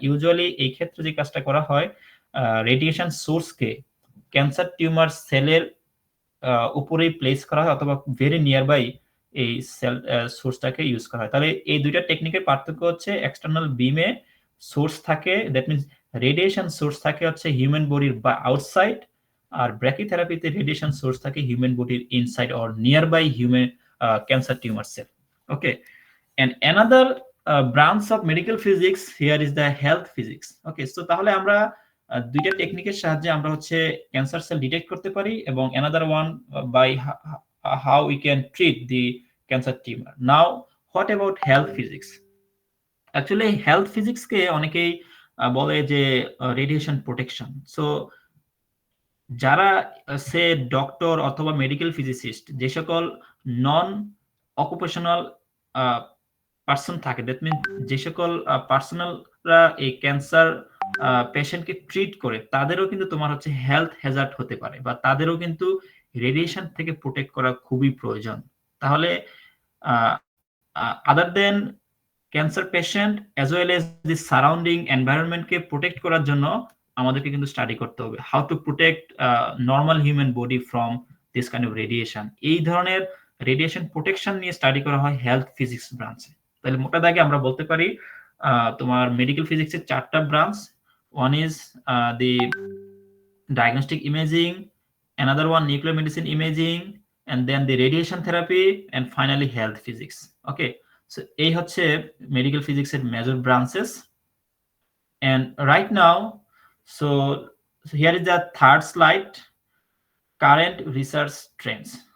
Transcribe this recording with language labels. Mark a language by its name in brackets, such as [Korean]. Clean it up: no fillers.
[Bangla] Usually এই ক্ষেত্রে যে কাজটা করা হয়, রেডিয়েশন সোর্সকে ক্যান্সার টিউমার সেলের উপরেই প্লেস করা হয়, অথবা ভেরি নিয়ার বাই এই সেল সোর্সটাকে ইউজ করা হয়। তাহলে এই দুইটা টেকনিকের পার্থক্য হচ্ছে এক্সটার্নাল বিমে সোর্স থাকে, দ্যাট মিনস রেডিয়েশন সোর্স থাকে হচ্ছে হিউম্যান বডির বা আউটসাইড, আর ব্র্যাকিথেরাপিতে রেডিয়েশন সোর্স থাকে হিউম্যান বডির inside or near by human cancer tumour sell. [English] Okay, and another branch of medical physics here is the health physics. Okay, so [Bangla] তাহলে আমরা দুইটা টেকনিকের সাহায্যে আমরা হচ্ছে ক্যান্সার সেল ডিটেক্ট করতে পারি, এবং [English] another one by how we can treat the cancer tumor. Now what about health physics? [Bangla] Actually health physics কে অনেকেই বলে যে রেডিয়েশন প্রোটেকশন। সো যারা সে ডক্টর অথবা মেডিকেল ফিজিসিস্ট, যে সকল নন অকুপেশনাল পার্সন থাকে, দ্যাট মিন যে সকল পার্সোনালরা এই ক্যান্সার পেশেন্টকে ট্রিট করে, তাদেরও কিন্তু তোমার হচ্ছে হেলথ হ্যাজার্ড হতে পারে, বা তাদেরও কিন্তু রেডিয়েশন থেকে প্রোটেক্ট করা খুবই প্রয়োজন। তাহলে আদার দেন cancer patient as well as the surrounding এনভায়রনমেন্টকে protect করার জন্য আমাদেরকে কিন্তু স্টাডি করতে হবে [English] How to protect normal human body from this kind of radiation. [Bangla] এই ধরনের রেডিয়েশন প্রোটেকশন নিয়ে স্টাডি করা হয় হেলথ ফিজিক্স ব্রাঞ্চে। তাহলে মোটা দাগে আমরা বলতে পারি তোমার মেডিকেল ফিজিক্সের 4টা branch. [English] One is the diagnostic imaging, another one nuclear medicine imaging, and then the radiation therapy, and finally health physics. Okay, so [Bangla] এই হচ্ছে মেডিকেল ফিজিক্সের major branches. [English] and right now, so here is the third slide, current research trends.